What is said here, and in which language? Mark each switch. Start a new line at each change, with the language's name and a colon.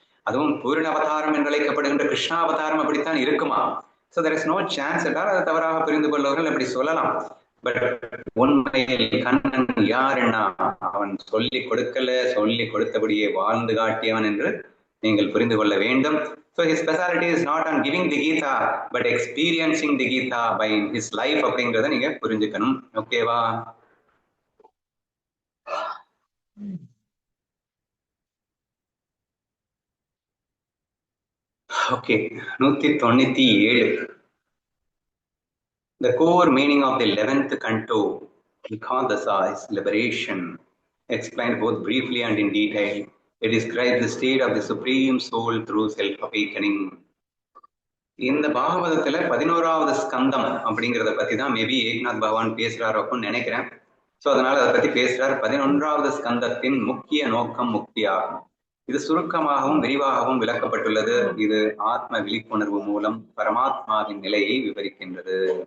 Tamil: அதுவும் பூரண அவதாரம் என்று அழைக்கப்படுகின்ற கிருஷ்ணா அவதாரம் அப்படித்தான் இருக்குமா?
English: So there is no chance
Tamil: என்றால் அதை தவறாக புரிந்து கொள்பவர்கள் அப்படி சொல்லலாம். பட் உண்மையில் கண்ணன் யாருன்னா, அவன் சொல்லி கொடுக்கல, சொல்லி கொடுத்தபடியே வாழ்ந்து காட்டியவன் என்று நீங்கள் புரிந்து கொள்ள வேண்டும்.
English: So his specialty is not on giving the Gita, but experiencing the Gita by his life
Tamil: அப்படிங்கிறத நீங்க புரிஞ்சுக்கணும். ஓகேவா?
English: Okay, 197. The core meaning of the 11th canto, Ekadasa, is liberation. Explained both briefly and in detail. It describes the state of the supreme soul through self-awakening.
Tamil: இந்த பாகவதத்துல 11வது ஸ்கந்தம் அப்படிங்கிறத பத்தி தான் maybe Eknath பகவான் பேசுறாரு அப்படின்னு நினைக்கிறேன். ஸோ அதனால அதை பத்தி பேசுறார். 11வது ஸ்கந்தத்தின் முக்கிய நோக்கம் முக்தியாகும். இது சுருக்கமாகவும் விரிவாகவும் விளக்கப்பட்டுள்ளது. இது ஆத்ம விழிப்புணர்வு மூலம் பரமாத்மாவின் நிலையை விவரிக்கின்றது.